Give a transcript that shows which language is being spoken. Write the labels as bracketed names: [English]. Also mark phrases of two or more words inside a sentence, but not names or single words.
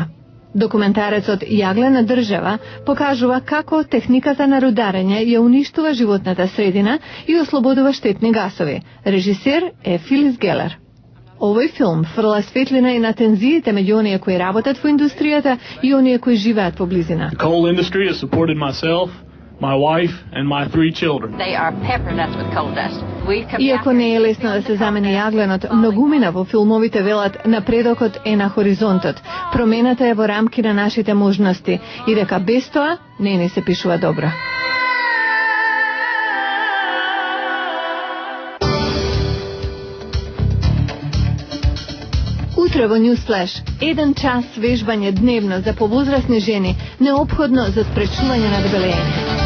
[Macedonian] Документарецот Јаглена држава покажува како техниката на рударење ја уништува животната средина и ослободува штетни гасови. Режисер е Филис Гелер. Овој филм фрла светлина и на тензиите меѓу оние кои работат во индустријата и оние кои живеат во близина. [English] The coal industry has supported myself, my wife and my 3 children. They are peppered us with coal dust. [Macedonian] Иако не е лесно да се замени јагленот, многумина во филмовите велат напредокот е на хоризонтот. Промената е во рамки на нашите можности и дека без тоа не ни се пишува добро. Утре во Newsflash, 1 час вежбање дневно за повозрасни жени, неопходно за спречување на дебелење.